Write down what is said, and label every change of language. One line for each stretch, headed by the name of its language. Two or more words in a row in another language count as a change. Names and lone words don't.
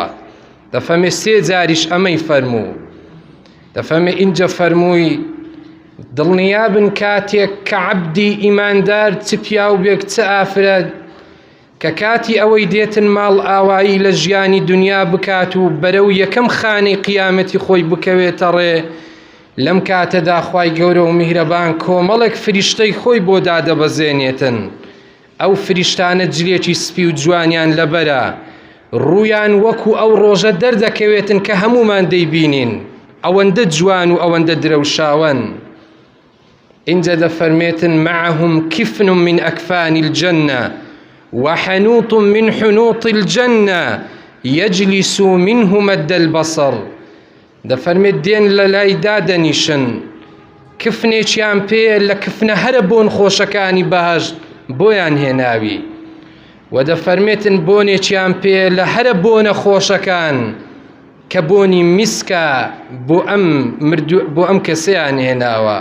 Central Kurdish: دەفەرمێ سێ جاریش ئەمەی فەرموو. دەفەرمێ ئینجا فەرمووی دڵنیابن کاتێک کە عەبدی ئیماندار چ پیا و بێک چ ئافرەت کە کاتی ئەوەی دێتن ماڵ ئاوایی لە ژیانی دنیا بکات و بەرەو یەکەم خانەی قیامەتی خۆی بکەوێتە ڕێ، لەم کاتەدا خوای گەورە و میهرەبان کۆمەڵێک فریشتەی خۆی بۆ دادەبەزێنێتن. ئەو فریشتانە جلێکی سپی و جوانیان لەبەرە، ڕوویان وەکو ئەو ڕۆژە دەردەکەوێتن کە هەمومان دەیبینین، ئەوەندە جوان و ئەوەندە درەوشاون. اینجا دەفەرمێتن
Arabic: معهم کفن من ئەکفان الجنة وحنوط من حنوط الجنة يجلس منه مد البصر.
Central Kurdish: دەفەرمێت دێن لە لای دادەنیشن، کفنێکیان پێ لە کفنە هەرە بۆن خۆشەکانی بەهەشت بۆیان هێناوی، و دەفەرمێتن بۆنێکیان پێ لە هەرە بۆنە خۆشەکان کە بۆنی میسکە بۆ ئەم کەسەیان هێناوە.